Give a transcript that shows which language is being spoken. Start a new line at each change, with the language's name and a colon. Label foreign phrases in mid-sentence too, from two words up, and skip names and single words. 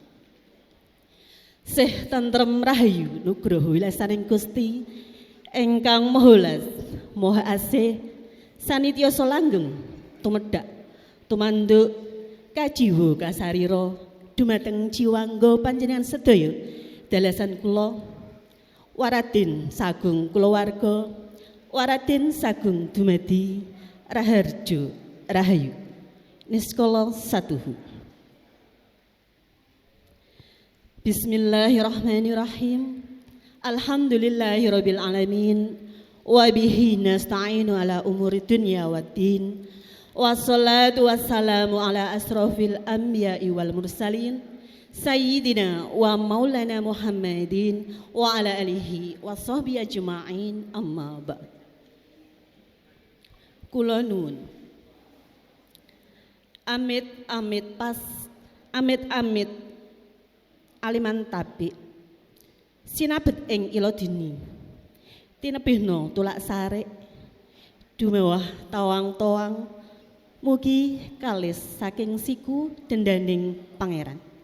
Javanese: Sih tentrem rahayu nugroho wilasaning Gusti ingkang Mahalas Maha Asih sanityoso langgeng tumedhak tumanduk kajiwa kasarira dumateng jiwangga panjenengan sedaya dalasan kula waradin sagung kulawarga waradin sagung dumadi raharjo rahayu niskala satuhu.
Arabic: بسم الله الرحمن الرحيم. الحمد لله رب العالمين وبه نستعين على أمور الدنيا والدين. والصلاة والسلام على أشرف الأنبياء والمرسلين سيدنا ومولانا محمد وعلى آله وصحبه أجمعين أما بعد.
Javanese: Kula nuwun amit-amit aliman tabi sinabet ing ila dini tinebihna tulak sarek dumewah tawang-tawang mugi kalis saking siku dendaning pangeran.